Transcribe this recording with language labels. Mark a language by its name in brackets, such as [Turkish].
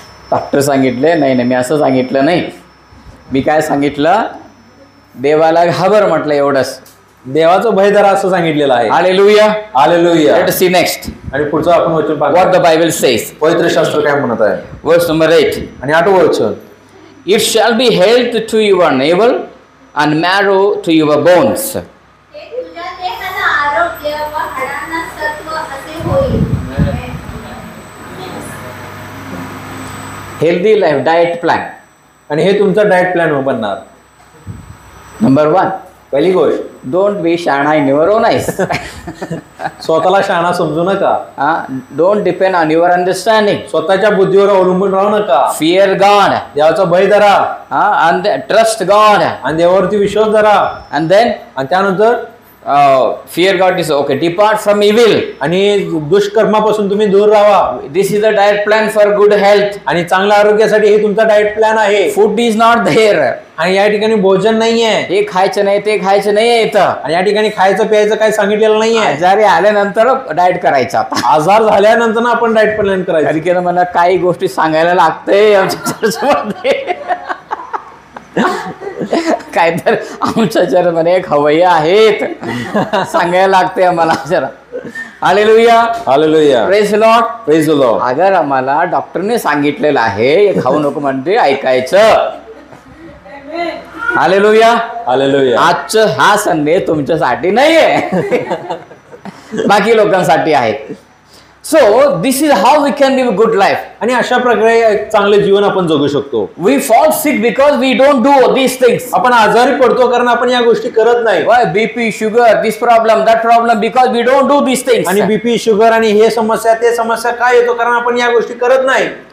[Marathi] Doctor सांगितले नाही नाही, मी असं सांगितलं नाही. मी काय सांगितलं? देवाला घाबर म्हटलं एवढंच. देवाचं भय धरा असं सांगितलेलं आहे. Hallelujah. Hallelujah. [English] let's see next [Marathi] आणि पुढचं आपण वचन [English] what [Marathi] पाहू. [English] The Bible says. [Marathi] पवित्र शास्त्र काय म्हणत आहे? [English] Verse number 8. [Marathi] आणि 8वं वचन. [English] It shall be health to your navel and marrow to your bones. [Marathi] ते तुझ्या देहाला आरोग्य व हाडांना सत्व असे होईल. [English] Healthy life diet plan. [Marathi] आणि हे तुमचं डाएट प्लॅन बनणार. [English] Number 1. [Marathi] पहिली गोष्ट, [English] Don't be shana in your own eyes. [Marathi] स्वतःला शहाणा समजू नका. [English] Don't depend on your understanding. [Marathi] स्वतःच्या बुद्धीवर अवलंबून राहू नका. [English] Fear God. [Marathi] देवाचा भय धरा [English] And trust God. [Marathi] आणि देवावरती विश्वास धरा. [English] And then [Marathi] आणि त्यानंतर [English] fear God is okay. Depart from evil. [Marathi] आणि दुष्कर्मापासून तुम्ही दूर राहा. [English] This is the diet plan for good health. [Marathi] आणि चांगल्या आरोग्यासाठी हे तुमचा डाएट प्लॅन आहे. [English] Food is not there. [Marathi] आणि या ठिकाणी भोजन नाहीये. हे खायचं नाही ते खायचं नाही इथं. आणि या ठिकाणी खायचं प्यायचं काही सांगितलेलं नाहीये. आजारी आल्यानंतर डाएट करायचा. आजार झाल्यानंतर ना आपण डाएट प्लॅन करायचं. कारण की मला काही गोष्टी सांगायला लागते आमच्या चर्चमध्ये. काय तर आमच्या चर्चमध्ये एक हवय्या आहेत, सांगायला लागते आम्हाला जरा. Hallelujah. Hallelujah. [English] Praise lord. Praise the lord. [Marathi] अगर आम्हाला डॉक्टरने सांगितलेलं आहे हे खाऊ नको म्हणते ऐकायचं. हालेलुया. हालेलुया. आजचं हा संदेश तुमच्यासाठी नाहीये, बाकी लोकांसाठी आहे. [English] So this is how we can live good life. [Marathi] आणि अशा प्रकारे एक चांगले जीवन आपण जगू शकतो. [English] We fall sick because we don't do this things. [Marathi] आपण आजारी पडतो कारण आपण या गोष्टी करत नाही. [English] BP, sugar, this problem, that problem, because we don't do this things. [Marathi] आणि बीपी, शुगर आणि हे समस्या ते समस्या काय येतो कारण आपण या गोष्टी करत नाही.